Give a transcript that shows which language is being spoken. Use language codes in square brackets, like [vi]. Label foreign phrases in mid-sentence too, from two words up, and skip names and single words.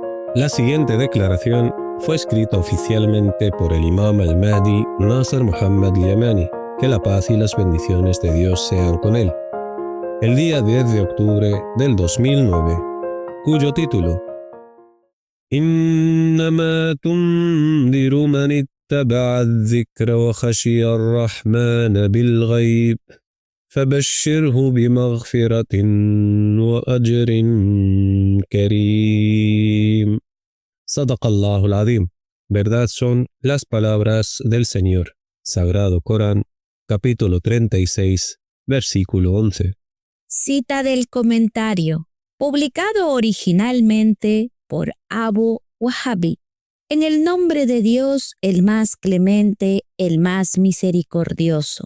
[es] La siguiente declaración fue escrita oficialmente por el Imam al-Mahdi Nasser Muhammad Yamani, que la paz y las bendiciones de Dios sean con él, el día 10 de octubre del 2009, cuyo título: [ar] إنما تنذر من اتبع الذكر وخشي الرحمن بالغيب فبشره بمغفرة وأجر كريم. صدق الله العظيم. [es] Verdad son las palabras del Señor. Sagrado Corán, capítulo 36, versículo 11. Cita del comentario, publicado originalmente por Abu Wahabi. En el nombre de Dios, el más clemente, el más misericordioso.